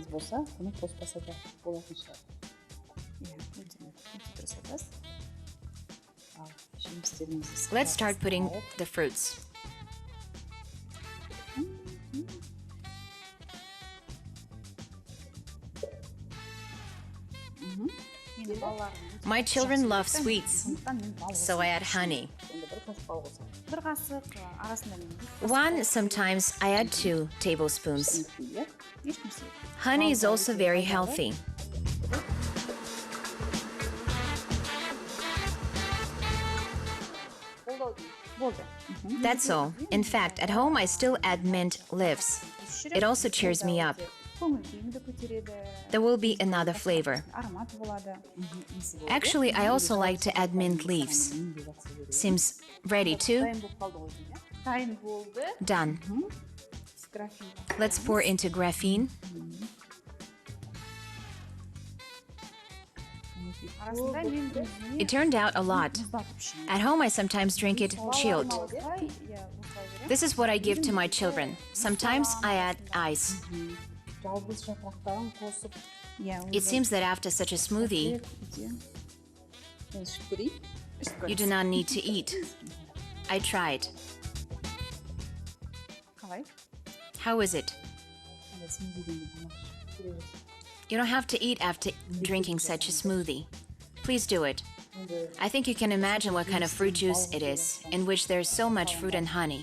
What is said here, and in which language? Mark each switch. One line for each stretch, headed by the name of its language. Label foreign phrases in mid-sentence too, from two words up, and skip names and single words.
English: Let's start putting the fruits. My children love sweets, so I add honey.
Kazakh: бір қасық арасында
English: One, sometimes I add 2 tablespoons.
Kazakh: ешнәрсе.
English: Honey is also very healthy.
Kazakh: Болды.
English: That's all. In fact, at home I still add mint leaves. It also cheers me up.
Kazakh: Көңіл күйіңді көтереді,
English: There will be another flavor.
Kazakh: ароматы болады.
English: Actually, I also like to add mint leaves. Seems ready too.
Kazakh: Дайын болып қалды ғой деймін, иә? Дайын болды.
English: Done.
Kazakh: Графин.
English: Let's pour into graphene.
Kazakh: Арасында мен өзіме
English: It turned out a lot.
Kazakh: мұздатып ішемін.
English: At home I sometimes drink it chilled.
Kazakh: Осылай, иә, осылай беремін.
English: This is what I give to my children. Sometimes I add ice.
Kazakh: Жалбыз жапырақтарын қосып, Иә,
English: It seems that after such a smoothie,
Kazakh: мен ішіп көрейін.
English: you do not need to eat. I tried.
Kazakh: қалай?
English: How is it? You don't have to eat after drinking such a smoothie. Please do it. I think you can imagine what kind of fruit juice it is, in which there's so much fruit and honey.